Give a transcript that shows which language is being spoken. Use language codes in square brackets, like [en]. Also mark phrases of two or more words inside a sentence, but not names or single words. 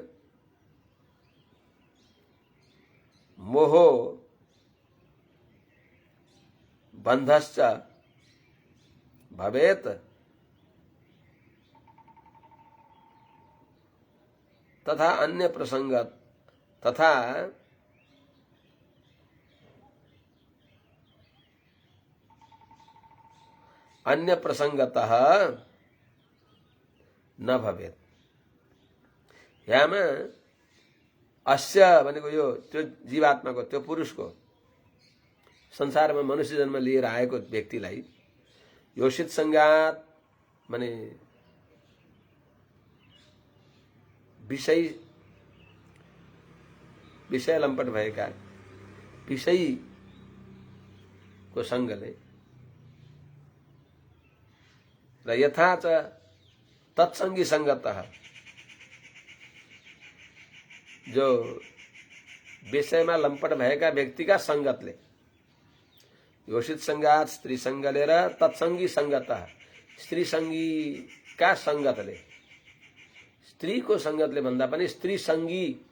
[sa] मोहो बंधश्च भवेत तथा अन्य प्रसंगत तथा अन्य प्रसंगतः न भवेत। यामा अस्य [ne] भनेको यो त्यो जीवात्माको, त्यो पुरुषको, संसारमा मनुष्य जन्म लिएर आएको व्यक्तिलाई [sa] योषित संगात [ne] माने विषय लम्पट भएका विषयको संगले र [sa] यथा च तत्संगी संगतः [ne] जो विषयमा लम्पट भएका व्यक्तिका संगतले, [sa] योषित संगात [ne] स्त्री संगले र [sa] तत्संगी संगतः [ne] स्त्री संगीका संगतले, स्त्रीको संगतले भन्दा पनि स्त्री संगी